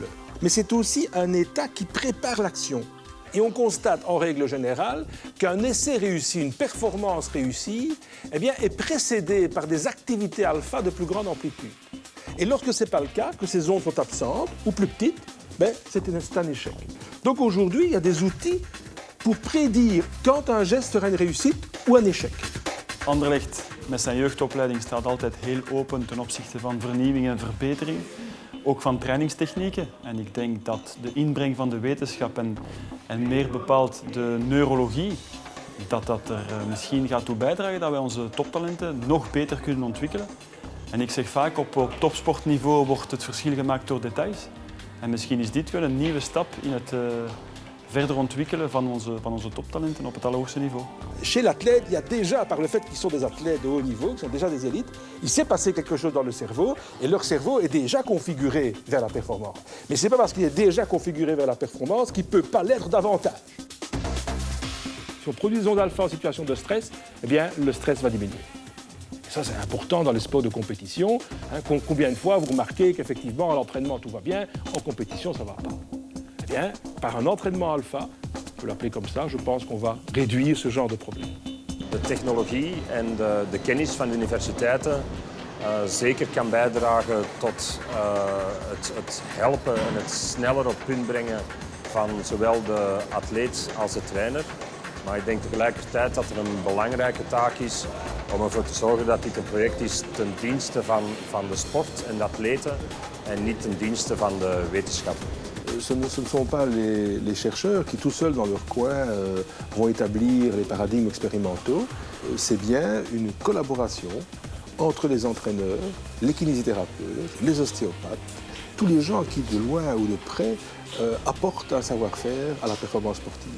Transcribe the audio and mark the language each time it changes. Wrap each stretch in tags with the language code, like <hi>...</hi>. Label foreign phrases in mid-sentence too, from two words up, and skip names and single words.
<fr>Mais c'est aussi un état qui prépare l'action. Et on constate en règle générale qu'un essai réussi, une performance réussie, est précédée par des activités alpha de plus grande amplitude. Et lorsque ce n'est pas le cas, que ces ondes sont absentes ou plus petites, c'est un échec. Donc aujourd'hui, il y a des outils pour prédire quand un geste sera une réussite ou un échec.</fr> <nl>Anderlecht met zijn jeugdopleiding staat altijd heel open ten opzichte van vernieuwing en verbetering. Ook van trainingstechnieken. En ik denk dat de inbreng van de wetenschap en meer bepaald de neurologie, dat er misschien gaat toe bijdragen dat wij onze toptalenten nog beter kunnen ontwikkelen. En ik zeg vaak, op topsportniveau wordt het verschil gemaakt door details. En misschien is dit wel een nieuwe stap in het verder ontwikkelen van onze toptalenten op het allerhoogste niveau.</nl> <fr>Chez l'athlète, il y a déjà, par le fait qu'ils sont des athlètes de haut niveau, qui sont déjà des élites, il s'est passé quelque chose dans le cerveau et leur cerveau est déjà configuré vers la performance. Mais ce n'est pas parce qu'il est déjà configuré vers la performance qu'il ne peut pas l'être davantage. Si on produit des ondes alpha en situation de stress, le stress va diminuer. Et ça, c'est important dans les sports de compétition. Combien de fois vous remarquez qu'effectivement, à l'entraînement, tout va bien, en compétition, ça ne va pas. Par un entraînement alpha, on peut l'appeler comme ça, je pense qu'on va réduire ce genre de problème.</fr> <nl>De technologie en de kennis van de universiteiten zeker kan bijdragen tot het helpen en het sneller op punt brengen van zowel de atleet als de trainer. Maar ik denk tegelijkertijd dat er een belangrijke taak is om ervoor te zorgen dat dit een project is ten dienste van de sport en de atleten en niet ten dienste van de wetenschap.</nl> <fr>Ce ne sont pas les chercheurs qui, tout seuls dans leur coin, vont établir les paradigmes expérimentaux. C'est bien une collaboration entre les entraîneurs, les kinésithérapeutes, les ostéopathes, tous les gens qui, de loin ou de près, apportent un savoir-faire à la performance sportive.</fr>